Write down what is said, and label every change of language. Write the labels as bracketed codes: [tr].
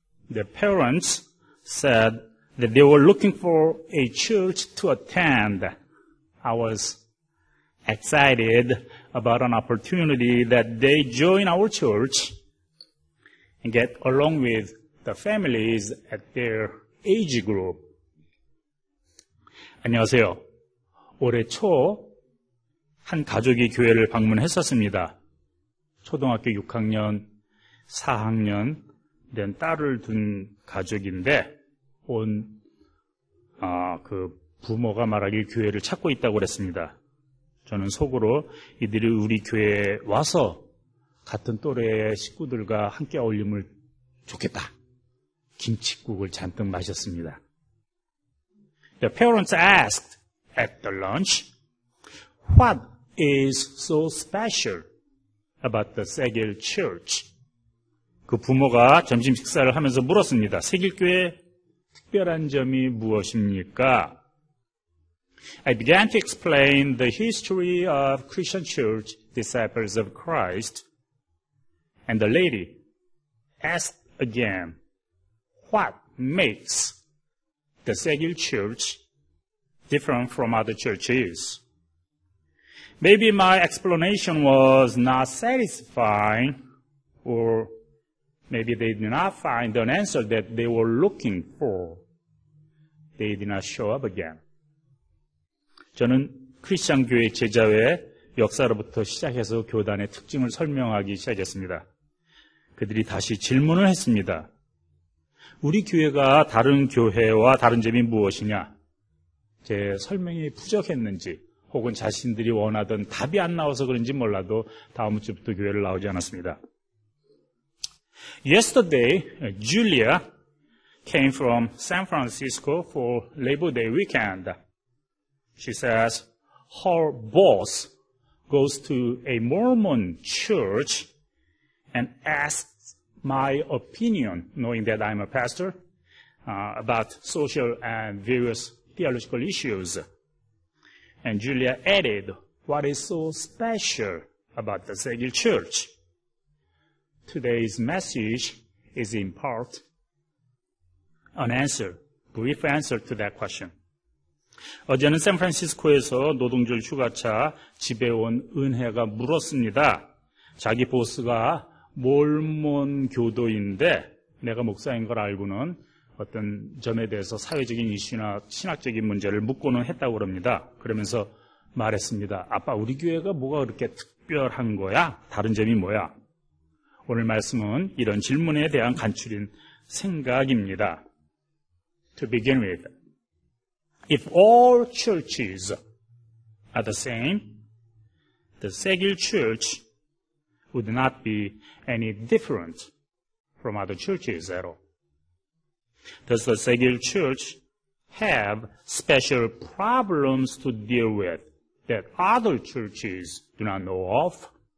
[en] The parents said that they were looking for a church to attend. I was excited about an opportunity that they join our church and get along with the families at their age group. [ko] 안녕하세요. 올해 초 한 가족이 교회를 방문했었습니다. 초등학교 6학년, 4학년 된 딸을 둔 가족인데 그 부모가 말하길 교회를 찾고 있다고 그랬습니다. 저는 속으로 이들이 우리 교회에 와서 같은 또래의 식구들과 함께 어울리면 좋겠다. 김칫국을 잔뜩 마셨습니다. [en] The parents asked at the lunch, what is so special about the 세길 Church? [ko] 그 부모가 점심 식사를 하면서 물었습니다. 세길교회 특별한 점이 무엇입니까? [en] I began to explain the history of Christian Church, Disciples of Christ, and the lady asked again, what makes the 세길 Church different from other churches? Maybe my explanation was not satisfying, or maybe they did not find an answer that they were looking for. They did not show up again. [ko] 저는 크리스천 교회 제자회 역사로부터 시작해서 교단의 특징을 설명하기 시작했습니다. 그들이 다시 질문을 했습니다. 우리 교회가 다른 교회와 다른 점이 무엇이냐? 제 설명이 부족했는지 혹은 자신들이 원하던 답이 안 나와서 그런지 몰라도 다음 주부터 교회를 나오지 않았습니다. [en] Yesterday, Julia came from San Francisco for Labor Day weekend. She says her boss goes to a Mormon church and asks my opinion, knowing that I'm a pastor, about social and various theological issues. And Julia added, what is so special about the 세길 Church? Today's message is in part an answer, brief answer to that question. [ko] 어제는 샌프란시스코에서 노동절 휴가차 집에 온 은혜가 물었습니다. 자기 보스가 몰몬 교도인데 내가 목사인 걸 알고는 어떤 점에 대해서 사회적인 이슈나 신학적인 문제를 묻고는 했다고 합니다. 그러면서 말했습니다. 아빠, 우리 교회가 뭐가 그렇게 특별한 거야? 다른 점이 뭐야? 오늘 말씀은 이런 질문에 대한 간추린 생각입니다. [en] To begin with, if all churches are the same, the 세길 Church would not be any different from other churches at all. Does the 세길 Church have special problems to deal with that other churches do not know of?